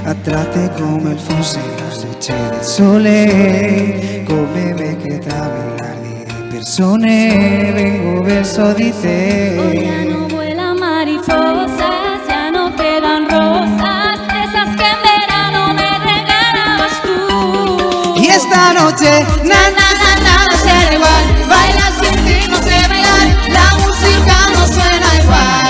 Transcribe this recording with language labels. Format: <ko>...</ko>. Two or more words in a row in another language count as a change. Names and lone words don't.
<it>encontrate come fosse la luce del sole, come me che tra miliardi di persone vengo verso di</it> <es>Hoy ya</es> <it>te.</it> <es>no vuelan mariposas, ya no quedan rosas, esas que en verano me regalabas tú. Y esta noche, nada será igual, bailar sin ti no sé bailar, la música no suena igual.</es>